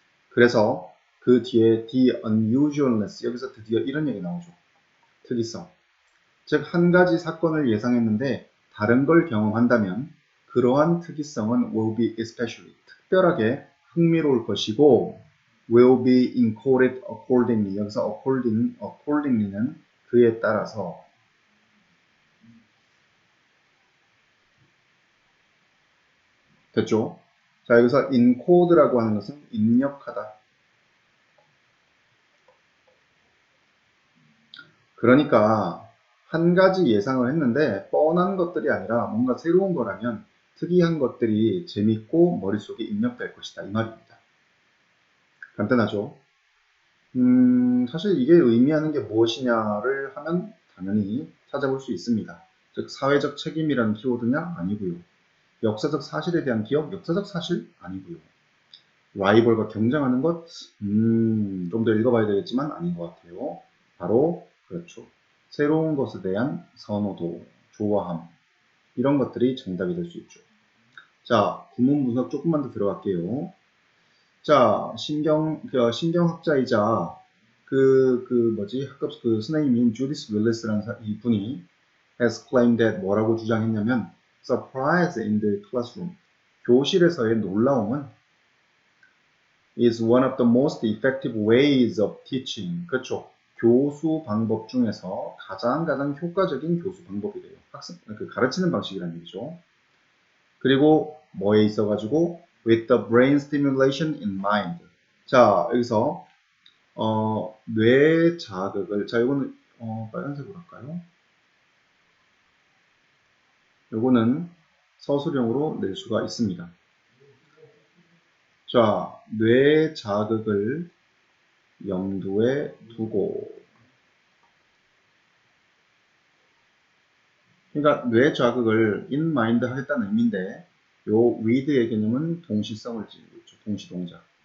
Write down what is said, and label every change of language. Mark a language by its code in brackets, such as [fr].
[ko] 그래서 그 뒤에 [en] the unusualness, [ko] 여기서 드디어 이런 얘기 나오죠. 특이성. 즉 한 가지 사건을 예상했는데 다른 걸 경험한다면 그러한 특이성은 [en] will be especially, [ko] 특별하게 흥미로울 것이고 [en] will be encoded accordingly. [ko] 여기서 accordingly는 그에 따라서 됐죠? 자, 여기서 encode라고 하는 것은 입력하다. 그러니까 한 가지 예상을 했는데 뻔한 것들이 아니라 뭔가 새로운 거라면 특이한 것들이 재밌고 머릿속에 입력될 것이다. 이 말입니다. 간단하죠? 사실 이게 의미하는 게 무엇이냐를 하면 당연히 찾아볼 수 있습니다. 즉, 사회적 책임이라는 키워드냐? 아니고요. 역사적 사실에 대한 기억? 역사적 사실? 아니고요. 라이벌과 경쟁하는 것? 좀 더 읽어봐야 되겠지만 아닌 것 같아요. 바로 그렇죠. 새로운 것에 대한 선호도, 좋아함 이런 것들이 정답이 될 수 있죠. 자, 구문 분석 조금만 더 들어갈게요. 자, 신경학자이자 학급 선생님인 주디스 윌리스라는 이분이 [en] has claimed that [ko] 뭐라고 주장했냐면 [en] surprise in the classroom, [ko] 교실에서의 놀라움은 [en] is one of the most effective ways of teaching. [ko] 그렇죠. 교수 방법 중에서 가장 효과적인 교수 방법이래요. 가르치는 방식이라는 얘기죠. 그리고 뭐에 있어가지고 [en] with the brain stimulation in mind. [ko] 자, 여기서 뇌 자극을, 자, 이거는 빨간색으로 할까요? 요거는 서술형으로 낼 수가 있습니다. 자, 뇌 자극을 염두에 두고, 그러니까 뇌 자극을 [en] in mind [ko] 하겠다는 의미인데 요 with의 개념은 동시성을 지니고 있죠. 동시동작.